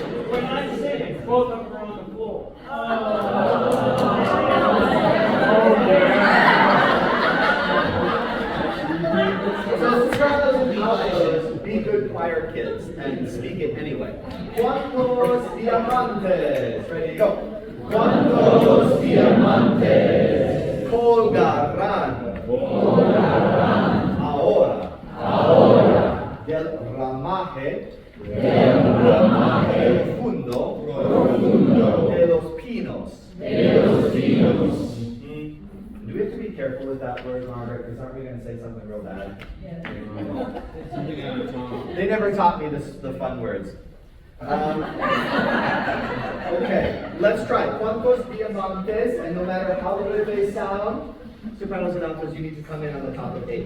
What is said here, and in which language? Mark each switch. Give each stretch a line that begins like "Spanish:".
English: We're not singing, both of them are on the floor. So sopranos and altos, be good choir kids and speak it anyway.
Spanish: Cuantos diamantes?
English: Ready, go.
Spanish: Cuantos diamantes colgarán ahora del ramaje profundo de los pinos.
English: Do we have to be careful with that word, Margaret? Because aren't we going to say something real bad? They never taught me the fun words. Okay, let's try.
Spanish: Cuantos diamantes,
English: and no matter how good they sound, sopranos and altos, you need to come in on the top of 8.